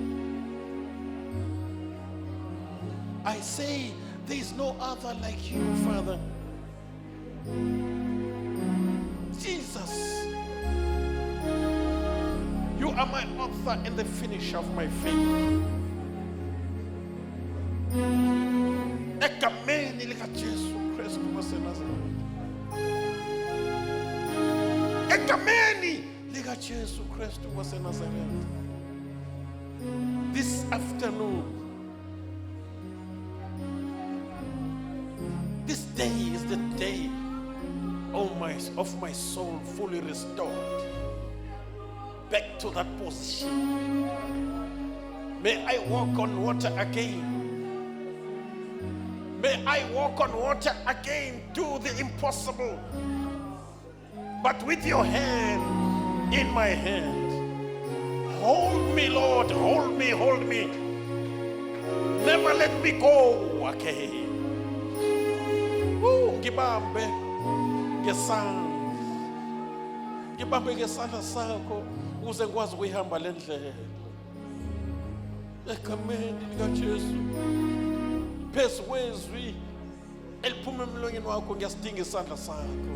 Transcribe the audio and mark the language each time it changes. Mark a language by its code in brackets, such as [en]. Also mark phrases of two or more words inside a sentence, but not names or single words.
[en] I say there's no other like you, Father. Jesus, you are my author and the finisher of my faith. [zu] Egameni likaJesu Kristu waseNazaretha. Egameni likaJesu Kristu waseNazaretha. [en] This afternoon, this day is the day of my soul fully restored back to that position. May I walk on water again. May I walk on water again. Do the impossible, but with your hand in my hand. Hold me, Lord, hold me, hold me. Never let me go again. [zu] Ngibambe ngesandla. Ngibambe ngesandla sakho ukuze ngikwazi ukuyihamba le ndlela. Egameni likaJesu. Phezu kwezwi eliphuma emlonyeni wakho ngiyasidinga isandla sakho.